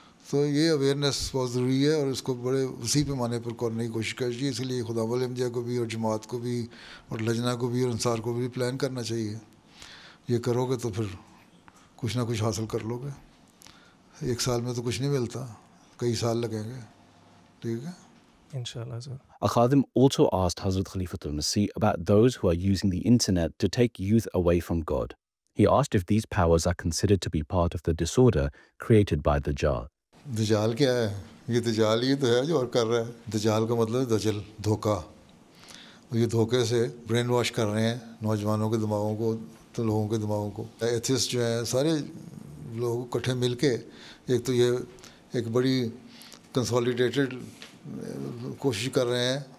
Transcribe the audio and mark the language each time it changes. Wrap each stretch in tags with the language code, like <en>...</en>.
<ur>تو یہ اویئرنیس بہت ضروری ہے اور اس کو بڑے وسیع پیمانے پر کرنے کی کوشش کرنی چاہیے. اس لیے خدام العلم کو بھی اور جماعت کو بھی اور لجنہ کو بھی اور انصار کو بھی پلان کرنا چاہیے. یہ کرو گے تو پھر کچھ نہ کچھ حاصل کر لو گے. ایک سال میں تو کچھ نہیں ملتا, کئی سال لگیں گے. ٹھیک ہے, انشاءاللہ سر.</ur> <en>A Khadim also asked Hazrat Khalifatul Masih about those who are using the internet to take youth away from God. He asked if these powers are considered to be part of the disorder created by Dajjal.</en> <ur>دجال کیا ہے؟ یہ دجال ہی تو ہے جو اور کر رہا ہے. دجال کا مطلب ہے دجل, دھوکہ. یہ دھوکے سے برین واش کر رہے ہیں نوجوانوں کے دماغوں کو, تو لوگوں کے دماغوں کو. ایتھسٹ جو ہیں سارے لوگ اکٹھے مل کے ایک تو یہ ایک بڑی کنسالیڈیٹڈ کوشش کر رہے ہیں.</ur>